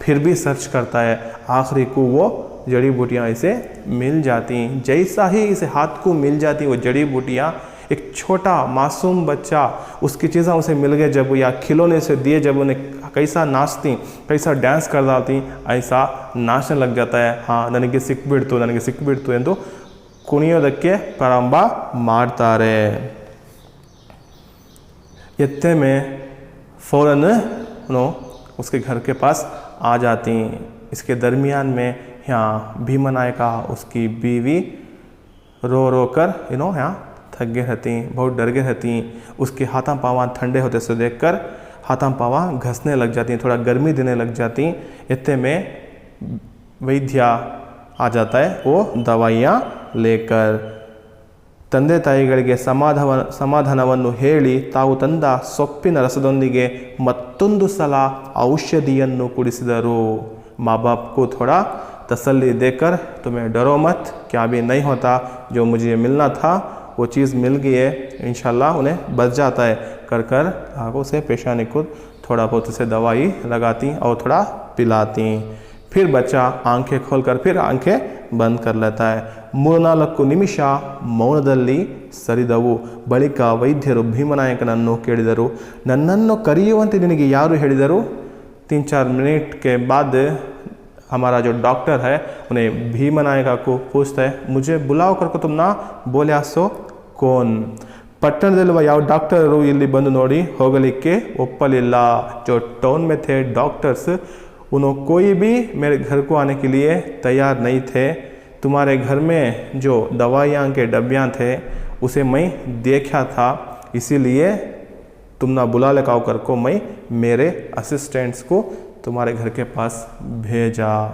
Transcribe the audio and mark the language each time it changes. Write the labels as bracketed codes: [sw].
[hi] फिर भी सर्च करता है, आखिरी को वो जड़ी बूटियाँ इसे मिल जाती। जैसा ही इसे हाथ को मिल जाती वो जड़ी बूटियाँ, एक छोटा मासूम बच्चा उसकी चीज़ें उसे मिल गए जब, या खिलौने से दिए जब, उन्हें कैसा नाचती, कैसा डांस कर डालती, ऐसा नाचने लग जाता है। [kn] हाँ, ನನಗೆ ಸಿಕ್ಬಿಡ್ತು ಎಂದು ಕುಣಿಯೋದಕ್ಕೆ ಪ್ರಾರಂಭ ಮಾಡ್ತಾರೆ। [hi] इतने में फ़ौरन उसके घर के पास आ जाती। इसके दरमियान में यहाँ भीमा नायका उसकी बीवी रो कर यहाँ थक गए रहती, बहुत डर गए रहती। उसके हाथा पाँव ठंडे होते से देखकर हाथा पाँव घसने लग जाती, थोड़ा गर्मी देने लग जाती। इतने में वैद्य आ जाता है वो दवाइयाँ लेकर। [kn] ತಂದೆ ತಾಯಿಗಳಿಗೆ ಸಮಾಧಾನವನ್ನು ಹೇಳಿ ತಾವು ತಂದ ಸೊಪ್ಪಿನ ರಸದೊಂದಿಗೆ ಮತ್ತೊಂದು ಸಲ ಔಷಧಿಯನ್ನು ಕುಡಿಸಿದರು। [hi] माँ बाप को थोड़ा तसल्ली देकर तुम्हें डरो मत, क्या भी नहीं होता, जो मुझे मिलना था वो चीज़ मिल गई है, इंशाल्लाह उन्हें बच जाता है कर कर आगों से पेशानी को थोड़ा बहुत उसे दवाई लगाती और थोड़ा पिलाती। फिर बच्चा आंखें खोलकर फिर आंखें बंद कर लेता है। [kn] 3-4 ನಿಮಿಷ ಮೌನದಲ್ಲಿ ಸರಿದವು। ಬಳಿಕ ವೈದ್ಯರು ಭೀಮನಾಯಕನನ್ನು ಕೇಳಿದರು, ನನ್ನನ್ನು ಕರೆಯುವಂತೆ ನಿನಗೆ ಯಾರು ಹೇಳಿದರು? [hi] 3-4 मिनट के बाद हमारा जो डॉक्टर है उन्हें भीमनायका को पूछता है, मुझे बुलाओ करके तुम ना बोले सो कौन? [kn] ಪಟ್ಟಣದಲ್ಲಿರುವ ಯಾವ ಡಾಕ್ಟರು ಇಲ್ಲಿ ಬಂದು ನೋಡಿ ಹೋಗಲಿಕ್ಕೆ ಒಪ್ಪಲಿಲ್ಲ। [hi] जो टाउन में थे डॉक्टर्स उन्होंने कोई भी मेरे घर को आने के लिए तैयार नहीं थे। तुम्हारे घर में जो दवाइयाँ के डब्बियाँ थे उसे मैं देखा था, इसीलिए तुम ना बुला ले कर को मैं मेरे असिस्टेंट्स को तुम्हारे घर के पास भेजा।